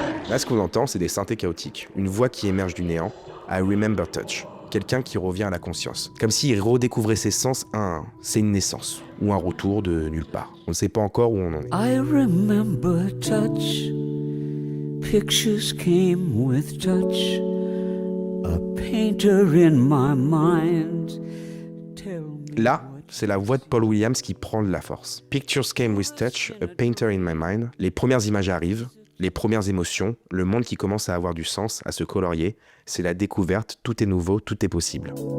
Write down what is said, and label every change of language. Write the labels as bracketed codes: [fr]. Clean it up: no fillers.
[fr] Là, ce qu'on entend, c'est des synthés chaotiques, une voix qui émerge du néant, [en] I Remember Touch. [fr] Quelqu'un qui revient à la conscience. Comme s'il redécouvrait ses sens un à un. C'est une naissance, ou un retour de nulle part. On ne sait pas encore où on en est. [en] I remember touch. Pictures came with touch. A painter in my mind. [fr] Là, c'est la voix de Paul Williams qui prend de la force. [en] Pictures came with touch, a painter in my mind. [fr] Les premières images arrivent. Les premières émotions, le monde qui commence à avoir du sens, à se colorier, c'est la découverte, tout est nouveau, tout est possible.